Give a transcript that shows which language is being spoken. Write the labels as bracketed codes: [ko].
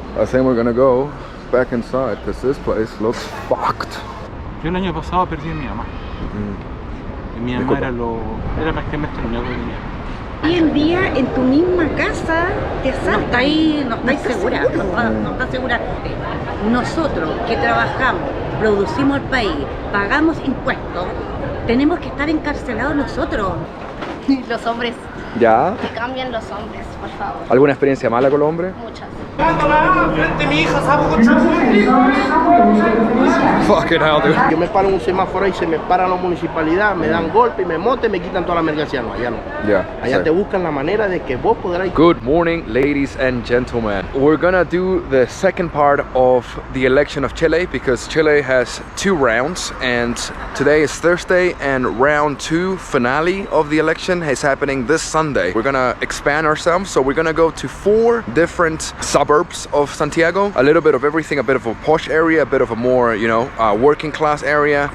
[en] I think we're gonna go back inside because this place looks fucked. [es] Yo el año pasado perdí a mi mamá. Y mi mamá era prácticamente lo único que tenía. Hoy en día en tu misma casa te asalta ahí, no estás segura, no estás segura. Nosotros que trabajamos, producimos el país, pagamos impuestos, tenemos que estar encarcelados nosotros. Los hombres, ¿Ya? que cambien los hombres, por favor. ¿Alguna experiencia mala con los hombres? Muchas. [en] Fucking hell, dude. [es] Yo me paro en un semáforo y se me para la municipalidad, me dan golpe y me montan y me quitan toda la mercancía. No, allá no. [en] Yeah. [es] Allá te buscan la manera de que vos podrás. [en] Good morning, ladies and gentlemen. We're gonna do the second part of the election of Chile because Chile has 2 rounds and today is Thursday and round 2 finale of the election is happening this Sunday. We're gonna expand ourselves, so we're gonna go to 4 different suburbs of Santiago, a little bit of everything, a bit of a posh area, a bit of a more, you know, working class area.